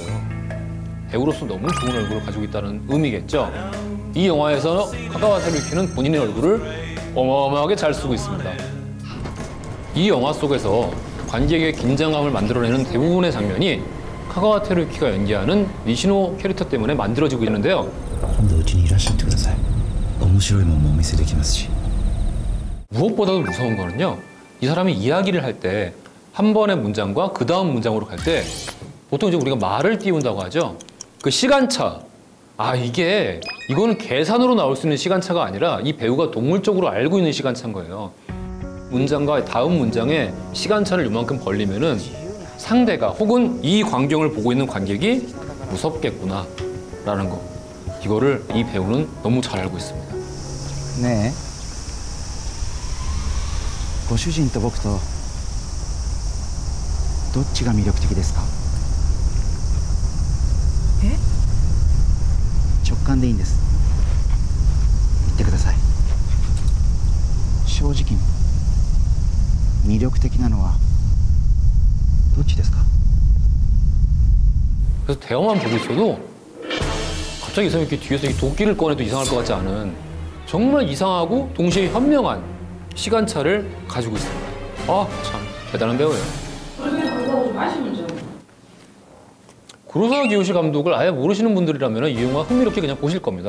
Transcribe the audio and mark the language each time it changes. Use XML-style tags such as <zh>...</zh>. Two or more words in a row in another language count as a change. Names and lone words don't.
<ko>배우로서 너무 좋은 얼굴을 가지고 있다는 의미겠죠. 이 영화에서 카가와 테루유키는 본인의 얼굴을 어마어마하게 잘 쓰고 있습니다. 이 영화 속에서 관객의 긴장감을 만들어내는 대부분의 장면이 카가와 테루유키가 연기하는 니시노 캐릭터 때문에 만들어지고 있는데요.</ko> <ja>今度うちにいらっしゃってください。面白いもんもお見せできますし。</ja> <ko>무엇보다도 무서운 거는요. 이 사람이 이야기를 할 때 한 번의 문장과 그 다음 문장으로 갈 때 보통 이제 우리가 말을 띄운다고 하죠. 그 시간차. 이거는 계산으로 나올 수 있는 시간차가 아니라 이 배우가 동물적으로 알고 있는 시간차인 거예요. 문장과 다음 문장에 시간차를 이만큼 벌리면은 상대가 혹은 이 광경을 보고 있는 관객이 무섭겠구나 라는 거. 이거를 이 배우는 너무 잘 알고 있습니다.</ko> <ja>ねえご主人と僕とどっちが魅力的ですかえ直感でいいんです言ってください正直に魅力的なのはどっちですか</ja> <ko>그래서 대화만 보고 있어도 갑자기 이 사람이 이렇게 뒤에서 이 도끼를 꺼내도 이상할 것 같지 않은 정말 이상하고 동시에 현명한 시간차를 가지고 있습니다. 참 대단한 배우예요. 구로사와 기요시 감독을 아예 모르시는 분들이라면 이 영화 흥미롭게 그냥 보실 겁니다.</ko>